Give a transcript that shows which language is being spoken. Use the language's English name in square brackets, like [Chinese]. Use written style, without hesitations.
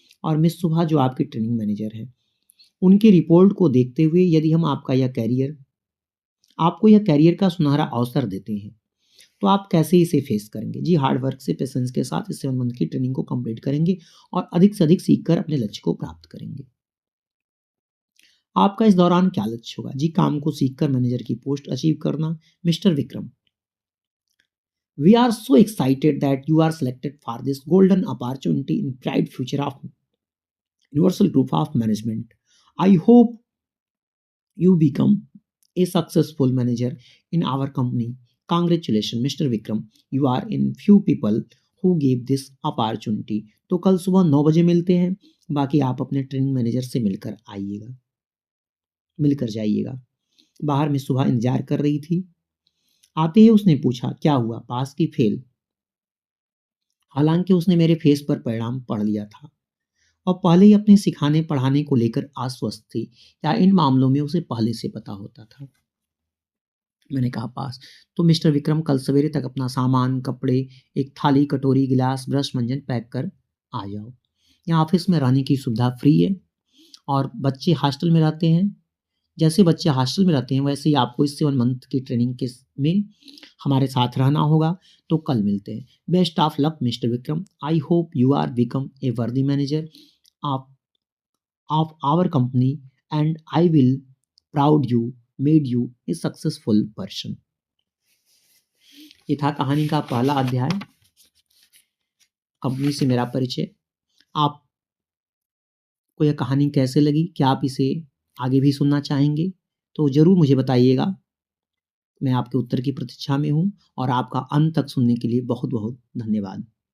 [Hindi] और मिस सुभा जो आपकी ट्रेनिंग मैनेजर है, उनकी रिपोर्ट को देखते हुए यदि हम आपको यह कैरियर का सुनहरा अवसर देते हैं तो आप कैसे इसे फेस करेंगे? जी, [English] hard work [Hindi] से, पेशेंस के साथ इस 7 मंथ की ट्रेनिंग को कंप्लीट करेंगे और अधिक से अधिक सीखकर अपने लक्ष्य को प्राप्त करेंगे। आपका इस दौरान क्या लक्ष्य होगा? जी, काम को सीखकर मैनेजर की पोस्ट अचीव करना। [English] Mister Vikram, we are so excited that you are selected for this golden opportunity in bright future of Universal Group of Management. I hope you become a successful manager in our company. Congratulations, Mr. Vikram. You are in few people who gave this opportunity. [Hindi] तो कल सुबह 9 बजे मिलते हैं। बाकी आप अपने training manager से मिलकर जाइएगा। बाहर में सुबह इंतजार कर रही थी। आते ही उसने पूछा, क्या हुआ, पास की फेल? हालांकि उसने मेरे फेस पर परिणाम पढ़ लिया था और पहले ही अपने सिखाने पढ़ाने को लेकर आश्वस्त थी, या इन मामलों में उसे पहले से पता होता था। मैंने कहा, पास। तो मिस्टर विक्रम, कल सवेरे तक अपना सामान, कपड़े, एक थाली, कटोरी, गिलास, ब्रश, मंजन पैक कर आ जाओ। यहाँ ऑफिस में रहने की सुविधा फ्री है और बच्चे हॉस्टल में रहते हैं। जैसे बच्चे हॉस्टल में रहते हैं वैसे ही आपको इस 7 मंथ की ट्रेनिंग के में हमारे साथ रहना होगा। तो कल मिलते हैं। [English] Best of luck mister Vikram. I hope you are become a worthy manager of of our company, and I will proud you made you a successful person। [Hindi] ये था कहानी का पहला अध्याय, कंपनी से मेरा परिचय। आपको यह कहानी कैसे लगी? क्या आप इसे आगे भी सुनना चाहेंगे? तो ज़रूर मुझे बताइएगा। मैं आपके उत्तर की प्रतीक्षा में हूँ और आपका अंत तक सुनने के लिए बहुत बहुत धन्यवाद।